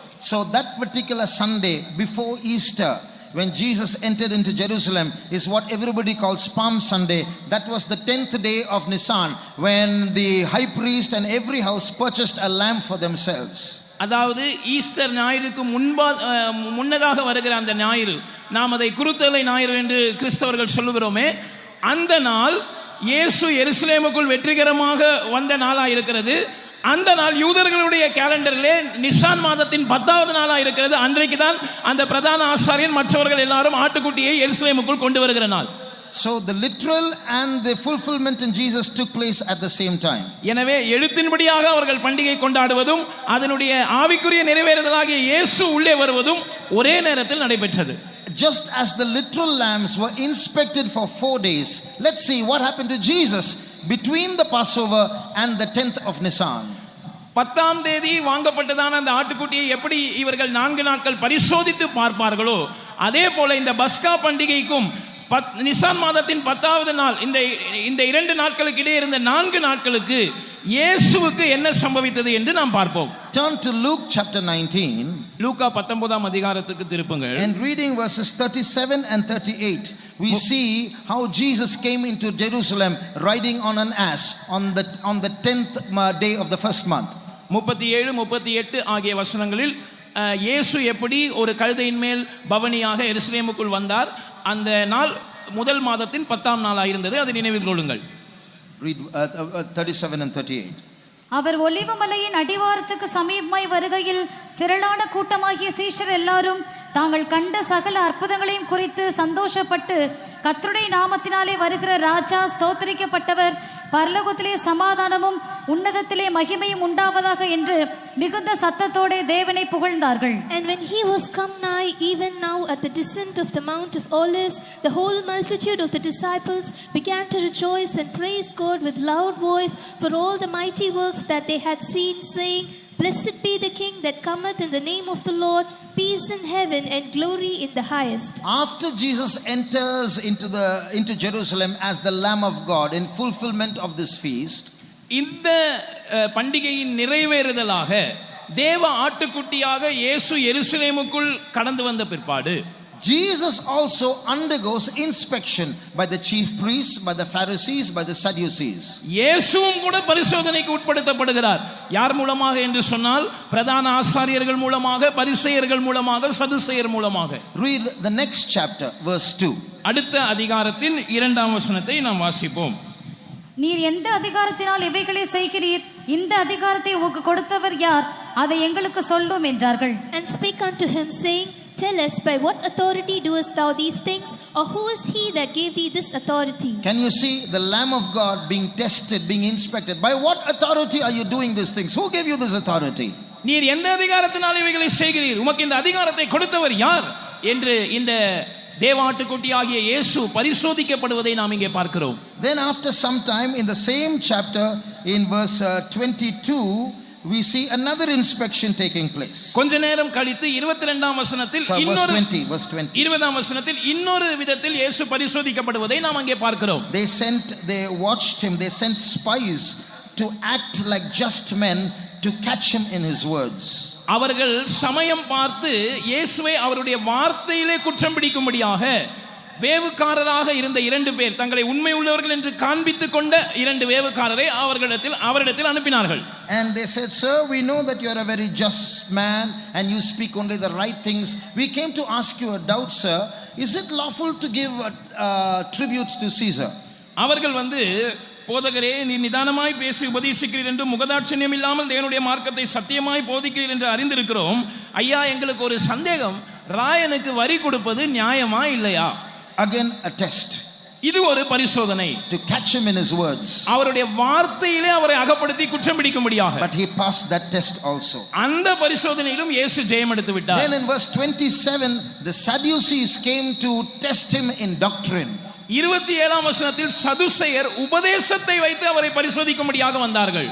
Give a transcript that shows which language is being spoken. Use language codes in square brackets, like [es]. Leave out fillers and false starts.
[en] So that particular Sunday before Easter, when Jesus entered into Jerusalem, is what everybody calls Palm Sunday. That was the 10th day of Nisan, when the high priest and every house purchased a lamb for themselves. [ta] அதாவது Easter ஞாயிறுக்கு முன்னதாக வருகிற அந்த ஞாயிறு, நாம் அதை குருத்தோலை ஞாயிறு என்று கிறிஸ்தவர்கள் சொல்லுகிறோமே, அந்த நாள் இயேசு எருசலேமுக்குள் வெற்றிகரமாக வந்த நாளாக இருக்கிறது. அந்த நாள் யூதர்களுடைய கேலண்டரிலே நிசான் மாதத்தின் 10வது நாளாக இருக்கிறது. அன்றைக்கு தான் அந்த பிரதான ஆசாரியன் மற்றவர்கள் எல்லாரும் ஆட்டுக்குட்டியை எருசலேமுக்குள் கொண்டு வருகிற நாள். [en] So the literal and the fulfillment in Jesus took place at the same time. [ta] எனவே எழுத்தின்படியாக அவர்கள் பண்டிகை கொண்டாடுவதும் அதனுடைய ஆவிக்குரிய நிறைவேறுதலாகிய இயேசு உள்ளே வருவதும் ஒரே நேரத்தில் நடைபெற்றது. [en] Just as the literal lambs were inspected for 4 days, let's see what happened to Jesus between the Passover and the 10th of Nisan. [ta] 10ஆம் தேதி வாங்கப்பட்டதான அந்த ஆட்டுக்குட்டியை எப்படி இவர்கள் 4 நாட்கள் பரிசோதித்து பார்ப்பார்களோ, அதே போல இந்த பஸ்கா பண்டிகைக்கும் நிசான் மாதத்தின் 10வது நாள் இந்த 2 நாட்களுக்கு இடையே இருந்த 4 நாட்களுக்கு இயேசுவுக்கு என்ன சம்பவித்தது என்று நாம் பார்ப்போம். [en] Turn to Luke chapter 19. [ta] லூக்கா 19ஆம் அதிகாரத்துக்கு திருப்புங்கள். [en] And reading verses 37 and 38, we see how Jesus came into Jerusalem riding on an ass on the 10th day of the first month. [ta] 37 38 ஆகிய வசனங்களில் இயேசு எப்படி ஒரு கழுதையின் மேல் பவனியாக எருசலேமுக்குள் வந்தார். அந்த நாள் முதல் மாதத்தின் 10ஆம் நாளாக இருந்தது. அதை நினைவில் கொள்ளுங்கள். [en] Read 37 and 38. [ta] அவர் ஒலிவமலையின் அடிவாரத்துக்கு சமீபமாய் வருகையில் திரளான கூட்டமாகிய சீஷர் எல்லாரும் தாங்கள் கண்ட சகல அற்புதங்களையும் குறித்து சந்தோஷப்பட்டு, கர்த்தருடைய நாமத்தினாலே வருகிற ராஜா ஸ்தோத்திரிக்கப்பட்டவர், பரலோகத்திலே சமாதானமும் உன்னதத்திலே மகிமையும் உண்டாவதாக என்று மிகுந்த சத்தத்தோடே தேவனை புகழ்ந்தார்கள். [en] And when he was come nigh, even now at the descent of the Mount of Olives, the whole multitude of the disciples began to rejoice and praise God with loud voice for all the mighty works that they had seen, saying, Blessed be the King that cometh in the name of the Lord, peace in heaven and glory in the highest. After Jesus enters into Jerusalem as the Lamb of God in fulfillment of this feast, [ta] இந்த பண்டிகையின் நிறைவேறுதலாக தேவ ஆட்டுக்குட்டியாக இயேசு எருசலேமுக்குள் கடந்து வந்த பிற்பாடு [en] Jesus also undergoes inspection by the chief priests, by the Pharisees, by the Sadducees. [ta] இயேசுவும் கூட பரிசோதனைக்கு உட்படுத்தப்படுகிறார். யார் மூலமாக என்று சொன்னால் பிரதான ஆசாரியர்கள் மூலமாக, பரிசேயர்கள் மூலமாக, சதுசேயர் மூலமாக. [en] Read the next chapter, verse 2. [ta] அடுத்த அதிகாரத்தின் 2ஆம் வசனத்தை நாம் வாசிப்போம். நீர் எந்த அதிகாரத்தினால் இவைகளை செய்கிறீர்? இந்த அதிகாரத்தை உமக்கு கொடுத்தவர் யார்? அதை எங்களுக்கு சொல்லும் என்றார்கள். [en] And spake unto him, saying, Tell us, by what authority doest thou these things, or who is he that gave thee this authority? Can you see the Lamb of God being tested, being inspected? By what authority are you doing these things? Who gave you this authority? [ta] நீர் எந்த அதிகாரத்தினால் இவைகளை செய்கிறீர்? உமக்கு இந்த அதிகாரத்தை கொடுத்தவர் யார் என்று இந்த தேவாட்டுக்குட்டியாகிய இயேசு பரிசோதிக்கப்படுவதை நாம் இங்கே பார்க்கிறோம். [en] Then after some time in the same chapter in verse 22, we see another inspection taking place. [ta] கொஞ்ச நேரம் கழித்து 22ஆம் வசனத்தில் இன்னொரு 20ஆம் வசனத்தில் இன்னொரு விதத்தில் இயேசு பரிசோதிக்கப்படுவதை நாம் அங்கே பார்க்கிறோம். [en] They watched him, they sent spies to act like just men to catch him in his words. [ta] அவர்கள் சமயம் பார்த்து இயேசுவை அவருடைய வார்த்தையிலே குற்றம் பிடிக்கும்படியாக வேவுக்காரராக இருந்த 2 பேர், தங்களை உண்மை உள்ளவர்கள் என்று காண்பித்துக் கொண்ட 2 வேவுக்காரரை அவரிடத்தில் அனுப்பினார்கள். [en] And they said, Sir, we know that you are a very just man and you speak only the right things. We came to ask you a doubt, sir. Is it lawful to give tributes to Caesar? [ta] அவர்கள் போதகரே, நீ நிதானமாய் பேசி உபதேசிக்கிறீர் என்று முகதாட்சண்யம் இல்லாமல் தேவனுடைய மார்க்கத்தை சத்தியமாய் போதிக்கிறீர் என்று அறிந்திருக்கிறோம். ஐயா, எங்களுக்கு ஒரு சந்தேகம், ராயனுக்கு வரி கொடுப்பது நியாயமா இல்லையா? [en] Again a test. [ta] இது ஒரு பரிசோதனை. [en] To catch him in his words. [ta] அவருடைய வார்த்தையிலே அவரை அகப்படுத்தி குற்றம் பிடிக்கும்படியாக. [en] But he passed that test also. [ta] அந்த பரிசோதனையிலும் இயேசு ஜெயம் எடுத்து விட்டார். [en] Then in verse 27, the Sadducees came to test him in doctrine. [ta] 27ஆம் வசனத்தில் சதுசேயர் உபதேசத்தை வைத்து அவரை பரிசோதிக்கும்படியாக வந்தார்கள்.